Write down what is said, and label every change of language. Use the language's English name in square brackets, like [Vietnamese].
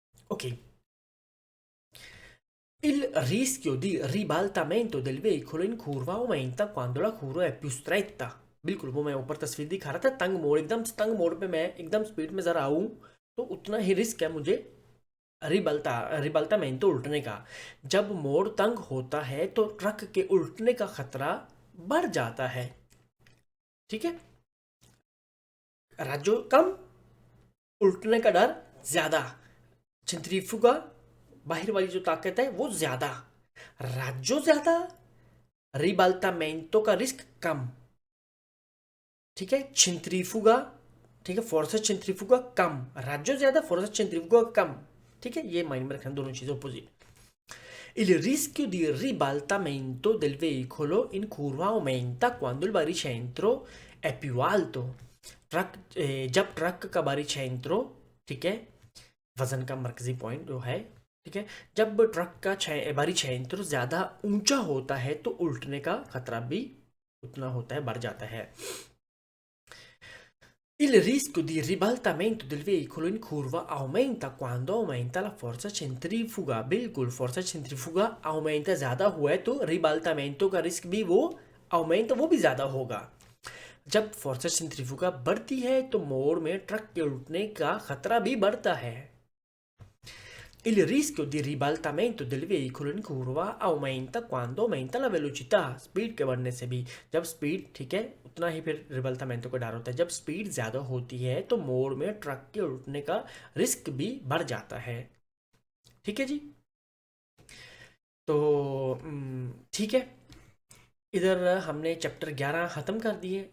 [Italian] Ok, il rischio di ribaltamento del veicolo in curva aumenta quando la curva è più stretta। [Hindi] बिल्कुल, वो मैं ऊपर तस्वीर दिखा रहा था, तंग मोड़, एकदम तंग मोड़ पे मैं एकदम स्पीड में ज़रा आऊँ तो उतना ही रिस्क है मुझे रिबल्टामेंटो उल्टने का। जब मोड़ तंग होता है तो ट्रक के उल्टने का खतरा बढ़ जाता है, ठीक है। राजो कम, उल्टने का डर ज्यादा। सेंट्रीफ्यूगा, बाहर वाली जो ताकत है वो ज्यादा, राजो ज्यादा, रिबाल्टामेंटो का रिस्क कम, ठीक है। सेंट्रीफ्यूगा, ठीक है, फोर्सा सेंट्रीफ्यूगा कम, राजो ज्यादा, फोर्सा सेंट्रीफ्यूगा कम, ठीक है, ये माइंड में रखना, दोनों चीजें opposite. [Italian] Il rischio di ribaltamento del veicolo in curva aumenta quando il baricentro è più alto। [Hindi] जब ट्रक का बारीचेंट्रो, ठीक है, वजन का मरकजी पॉइंट जो है, ठीक है, जब ट्रक का बारीचेंट्रो ज्यादा ऊंचा होता है तो उल्टने का खतरा भी उतना होता है, बढ़ जाता है। [Italian] Il rischio di ribaltamento del veicolo in curva aumenta quando aumenta la forza centrifuga। [Hindi] बिल्कुल, फोर्सा सेंट्रीफ्यूगा aumenta ज्यादा हुआ है तो रिबाल्टामेंटो का रिस्क भी वो aumenta, वो भी ज्यादा होगा। जब फोर्सा सेंट्रीफ्यूगा बढ़ती है तो मोड़ में ट्रक के उल्टने का खतरा भी बढ़ता है। [Italian] Il rischio di ribaltamento del veicolo in curva aumenta quando aumenta la velocità। [Hindi] Speed के बढ़ने से भी, जब स्पीड, ठीक है, उतना ही फिर रिबल्टामेंटो का डर होता है। जब स्पीड ज़्यादा होती है तो मोड़ में ट्रक के उल्टने का रिस्क भी बढ़ जाता है, ठीक है जी। तो ठीक है, इधर हमने चैप्टर 11 ख़त्म कर दिए।